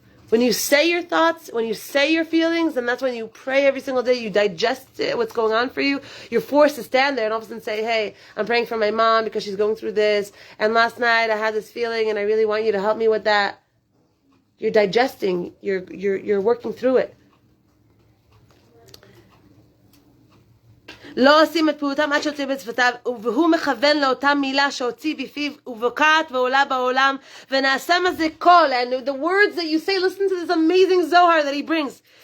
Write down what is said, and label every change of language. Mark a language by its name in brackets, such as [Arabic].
[English] When you say your thoughts, when you say your feelings, and that's when you pray every single day, you digest it, what's going on for you, you're forced to stand there and all of a sudden say, hey, I'm praying for my mom because she's going through this, and last night I had this feeling and I really want you to help me with that. You're digesting, you're working through it. [Hebrew] לא עושים את פעולתם עד שהוציא בשפתיו, והוא מכוון לאותה מילה שהוציא בפיו, ובוקעת ועולה בעולם, ונעשה מזה קול. [English] And the words that you say, listen to this amazing Zohar that he brings.